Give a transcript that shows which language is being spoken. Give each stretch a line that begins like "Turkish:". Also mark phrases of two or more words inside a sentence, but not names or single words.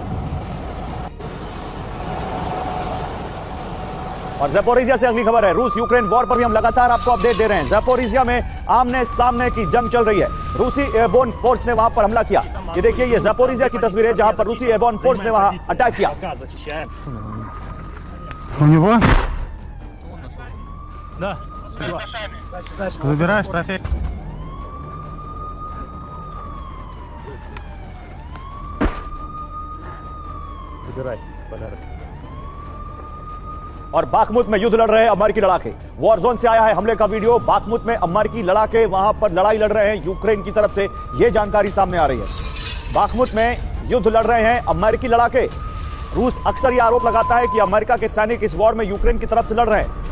Hindi: और ज़ैपोरिज़िया से अगली खबर है। रूस यूक्रेन वॉर पर भी हम लगातार आपको अपडेट दे रहे हैं। ज़ैपोरिज़िया में आमने सामने की जंग चल रही है। रूसी एयरबोर्न फोर्स ने वहां पर हमला किया। ये देखिए, ये ज़ैपोरिज़िया की तस्वीर है जहां पर रूसी एयरबोर्न फोर्स ने वहां अटैक किया।
Russian: У него? Да. Забираешь трофей. Забирай подарок।
Hindi: और बाखमुत में युद्ध लड़ रहे हैं अमेरिकी लड़ाके। वॉर जोन से आया है हमले का वीडियो। बाखमुत में अमेरिकी लड़ाके वहां पर लड़ाई लड़ रहे हैं यूक्रेन की तरफ से, यह जानकारी सामने आ रही है। बाखमुत में युद्ध लड़ रहे हैं अमेरिकी लड़ाके। रूस अक्सर यह आरोप लगाता है कि अमेरिका के सैनिक इस वॉर में यूक्रेन की तरफ से लड़ रहे हैं।